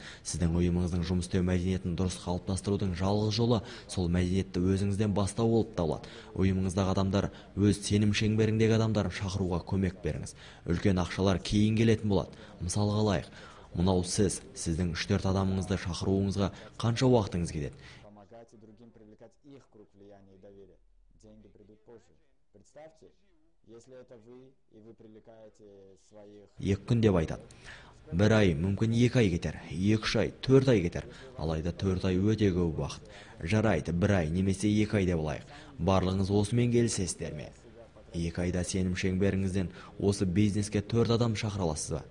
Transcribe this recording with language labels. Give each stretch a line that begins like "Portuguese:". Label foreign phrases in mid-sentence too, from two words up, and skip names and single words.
Kazakh: Сіздің ұйымыңыздың жұмыс істеу мәдениетін дұрыс қалыптастырудың жалғыз жолы сол мәдениетті өзіңізден бастау болып табылады. Ұйымыңыздағы адамдар өз сенім шеңберіндегі адамдарын шақыруға көмек беріңіз. Үлкен ақшалар кейін келетін болады. Мысалға алайық, мынау сіздің 3-4 адамыңызды шақыруыңызға қанша уақытыңыз кетеді?
Russian: Помогайте другим привлекать их круг влияния и доверия. Деньги придут позже. Представьте, если это вы привлекаете своих...
Kazakh: 2 күн деп айтады. 1 ай, мүмкін 2 ай кетер, 2-3 ай, 4 ай кетер. Алайда 4 ай өте көп уақыт. Жарайды, 1 ай немесе 2 ай деп алайық. Барлығыңыз осымен келісесіздер ме? 2 айда сенім шеңберіңізден осы бизнеске 4 адам шақыра аласыз ба?